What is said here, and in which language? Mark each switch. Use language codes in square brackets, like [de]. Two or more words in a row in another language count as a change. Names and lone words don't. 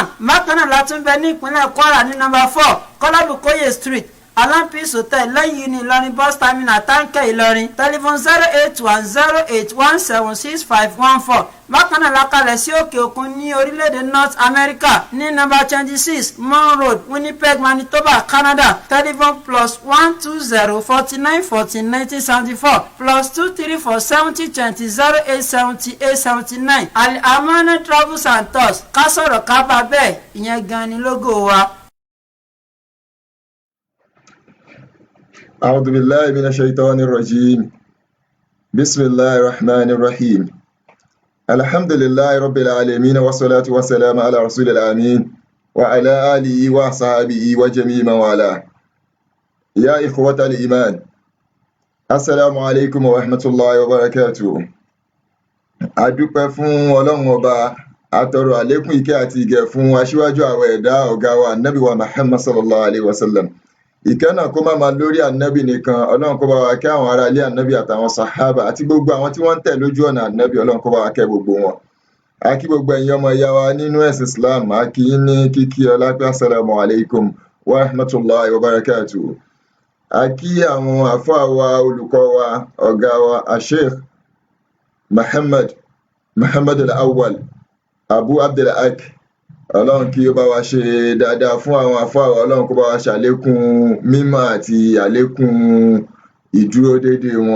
[yo] bákan náà la tún bẹ ní ìpínlẹ̀ Kwara ní number 4 Kọ́lábùkóyè Street Alampis Hotel lẹ́yìn ní Ìlọrin bus terminal Táǹkẹ́ Ìlọrin telephone 08108176514. bákan náà la kalẹ̀ sí òkè òkun ní orílẹ̀-èdè North America ní number 26 Mon Road Winnipeg Manitoba Canada telephone +120 49 14 1974 +234 70 20 08 78 79. Al-Amana Travels and Tours ká sọ̀rọ̀ ká bá bẹ́ẹ̀ ìyẹn gan ni lógo wa. [ar] أعوذ بالله من الشيطان الرجيم بسم الله الرحمن الرحيم الحمد لله رب العالمين والصلاة والسلام على رسول الأمين وعلى آله وصحبه وجميع من والاه يا إخوة الإيمان السلام عليكم ورحمة الله وبركاته [yo] adúpẹ́ fún Ọlọ́run Ọba atọrọ àlékún ìkẹ́ àti ìgẹ̀ fún aṣíwájú àwọn ẹ̀dá ọ̀gá wa Ànábì wa Muhammad [ar] صلى الله عليه وسلم. [yo] Ìkẹ́ náà kó má máa lórí ànábì nìkan, Ọlọ́run kó bá wa kẹ́ àwọn ará ilé ànábì àtàwọn sàhábà àti gbogbo àwọn tí wọ́n ń tẹ̀ lójú ọ̀nà ànábì, Ọlọ́run kó bá wa kẹ́ gbogbo wọn. A kí gbogbo ẹ̀yin ọmọ ìyá wa nínú ẹ̀sìn Islam, a kí yín ní kíkí ọlá pé [ar] السلام عليكم ورحمة الله وبركاته. [yo] A kí àwọn àfáà wa olùkọ́ wa ọ̀gá wa Sheikh Muhammad al-Awwal Abu Abdul-Haq, Ọlọ́run kí ó bá wa ṣe dáadáa fún àwọn àfáà wa, Ọlọ́run kó bá wa ṣàlékún mímọ̀ àti àlékún ìdúró déédéé wọn.